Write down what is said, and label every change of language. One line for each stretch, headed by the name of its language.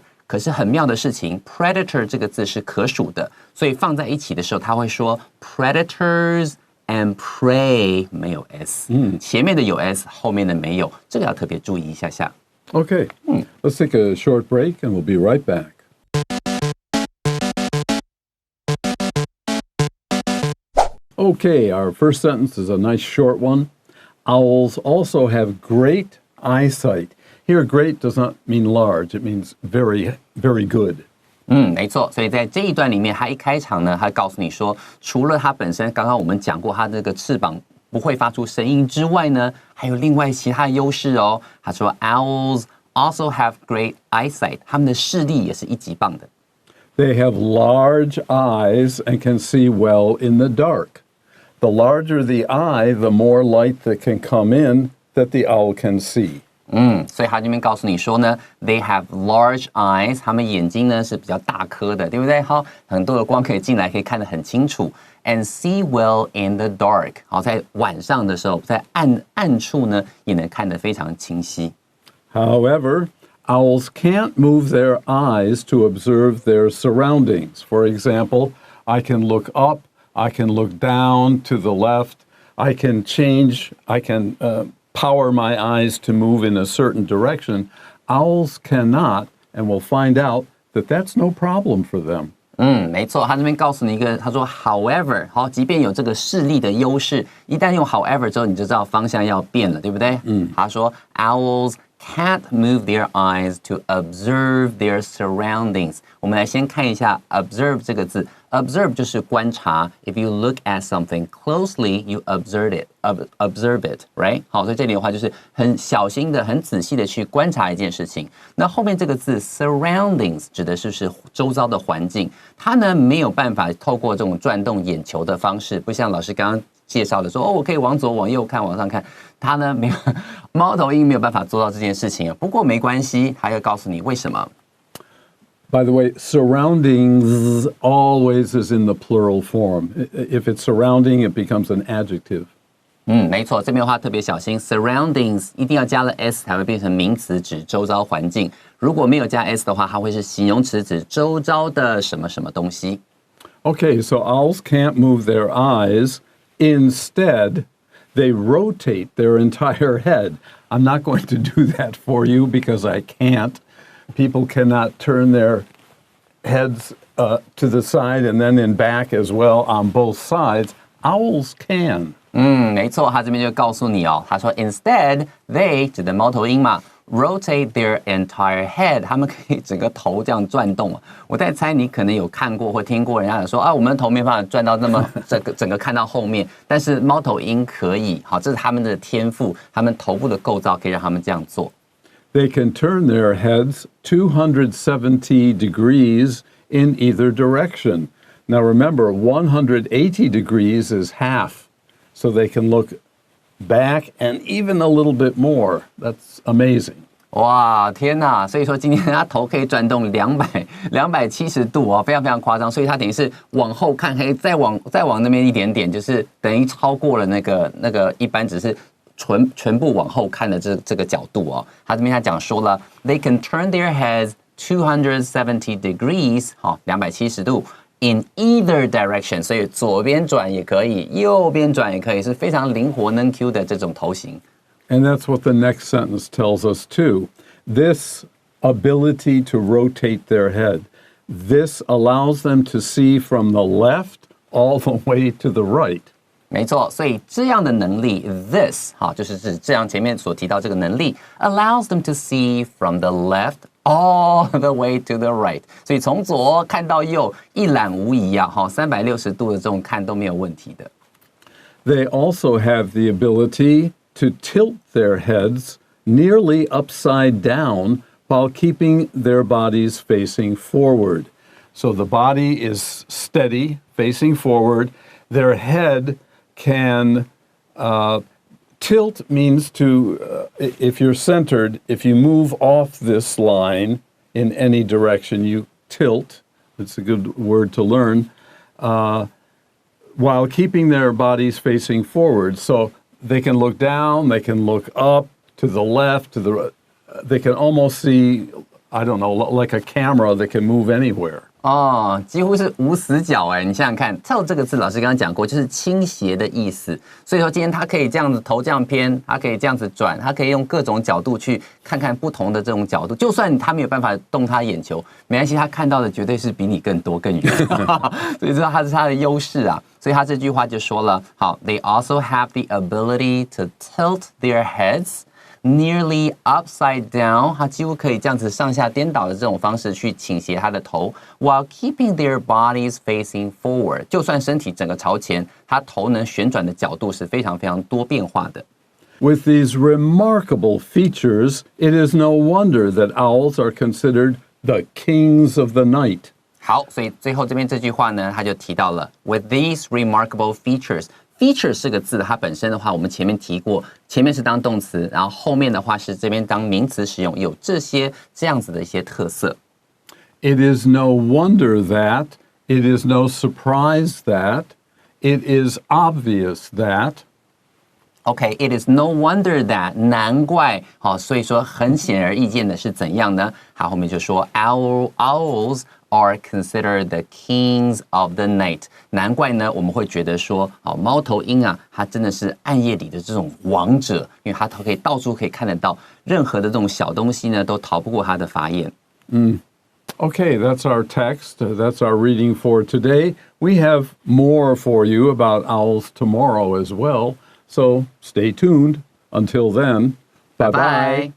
Chinese: 可是很妙的事情 ，predator 这个字是可数的，所以放在一起的时候，他会说
English: predators and prey
Chinese: 没有 s，前面的有 s， 后面的没有，这个要特别注意一下下。
English: Okay, let's take a short break and we'll be right back. Okay, our first sentence is a nice short one. Owls also have great eyesight. Here, great does not mean large. It means very, very good.
Chinese: 没错，所以在这一段里面，他一开场呢，他告诉你说，除了它本身刚刚我们讲过，它这个翅膀不会发出声音之外呢，还有另外其他的优势哦。他说
English: ，Owls also have great eyesight.
Chinese: 他们的视力也是一级棒的。
English: They have large eyes and can see well in the dark. The larger the eye, the more light that can come in that the owl can see.
Chinese: 所以他这边告诉你说呢 ， They have large eyes，他们眼睛呢是比较大颗的，对不对？好，很多的光可以进来，可以看得很清楚。
English: And see well in the dark，
Chinese: 好，在晚上的时候，在暗处呢，也能看得非常清晰。
English: However, owls can't move their eyes to observe their surroundings. For example, I can look up, I can look down to the left, I can power my eyes to move in a certain direction. Owls cannot, and we'll find out that that's no problem for them.
Chinese: 没错，他这边告诉你一个，他说 however， 好，即便有这个视力的优势，一旦用 however 之后，你就知道方向要变了，对不对？他说
English: owls can't move their eyes to observe their surroundings.
Chinese: 我们来先看一下 observe 这个字 ，observe 就是观察。
English: If you look at something closely, you observe it, right?
Chinese: 好，所以这里的话就是很小心的、很仔细的去观察一件事情。那后面这个字 surroundings 指的是周遭的环境，它呢没有办法透过这种转动眼球的方式，不像老师刚刚介绍的说，我可以往左、往右看、往上看，它呢没有，猫头鹰没有办法做到这件事情。不过没关系，它要告诉你为什么。
English: By the way, surroundings always is in the plural form. If it's surrounding, it becomes an adjective.
Chinese: 没错，这边的话特别小心 ，surroundings 一定要加了 s 才会变成名词，指周遭环境。如果没有加 s 的话，它会是形容词，指周遭的什么什么东西。
English: Okay, so owls can't move their eyes. Instead, they rotate their entire head. I'm not going to do that for you because I can't. People cannot turn their heads to the side and then in back as well on both sides. Owls can.
Chinese: 没错，他这边就告诉你哦，他说
English: instead they
Chinese: 指的猫头鹰嘛 ，
English: rotate their entire head，
Chinese: 他们可以整个头这样转动。我在猜你可能有看过或听过人家讲说啊，我们的头没办法转到那么整个看到后面，但是猫头鹰可以。好，这是他们的天赋，他们头部的构造可以让他们这样做。
English: They can turn their heads 270 degrees in either direction. Now remember, 180 degrees is half, so they can look back and even a little bit more. That's amazing.
Chinese: 哇，天哪！所以说今天他头可以转动270度哦，非常非常夸张。所以他等于是往后看，可以再往那边一点点，就是等于超过了那个一般只是全部往后看的这个角度哦。他这边他讲说了 ，
English: They can turn their heads 270 degrees，
Chinese: 好，270度。
English: In either direction，
Chinese: 所以左边转也可以，右边转也可以，是非常灵活能 Q 的这种头型。
English: And that's what the next sentence tells us too. This ability to rotate their head, this allows them to see from the left all the way to the right.
Chinese: 没错，所以这样的能力
English: ，this
Chinese: 好，就是指这样前面所提到这个能力
English: ，allows them to see from the left all the way to the right。
Chinese: 所以从左看到右一览无遗啊，哈，360度的这种看都没有问题的。
English: They also have the ability to tilt their heads nearly upside down while keeping their bodies facing forward. So the body is steady, facing forward. Their head can tilt means to, if you're centered, if you move off this line in any direction, you tilt. It's a good word to learn. While keeping their bodies facing forward. So they can look down, they can look up, to the left, they can almost see I don't know, like a camera that can move anywhere.
Chinese: 哦，几乎是无死角哎！你想想看 ，tilt 这个字，老师刚刚讲过，就是倾斜的意思。所以说，今天它可以这样子头这样偏，它可以这样子转，它可以用各种角度去看看不同的这种角度。就算他没有办法动他眼球，没关系，他看到的绝对是比你更多更远。所以知道它是它的优势啊。所以他这句话就说了，好 ，
English: They also have the ability to tilt their heads.Nearly upside down，
Chinese: 它几乎可以这样子上下颠倒的这种方式去倾斜它的头 ，
English: while keeping their bodies facing forward。
Chinese: 就算身体整个朝前，它头能旋转的角度是非常非常多变化的。
English: With these remarkable features, it is no wonder that owls are considered the kings of the night.
Chinese: 好，所以最后这边这句话呢，他就提到了
English: with these remarkable features。
Chinese: feature 是个字，它本身的话，我们前面提过，前面是当动词，然后后面的话是这边当名词使用，有这样子的一些特色。
English: It is no wonder that, it is no surprise that, it is obvious that. OK, it is no wonder that，
Chinese: 难怪，好，所以说很显而易见的是怎样呢？好，后面就说
English: owls are considered the kings of the night。
Chinese: 难怪呢，我们会觉得说，猫头鹰啊，它真的是暗夜里的这种王者，因为它可以到处可以看得到，任何的这种小东西呢，都逃不过它的法眼。
English: Okay, that's our text. That's our reading for today. We have more for you about owls tomorrow as well. So stay tuned. Until then, bye-bye.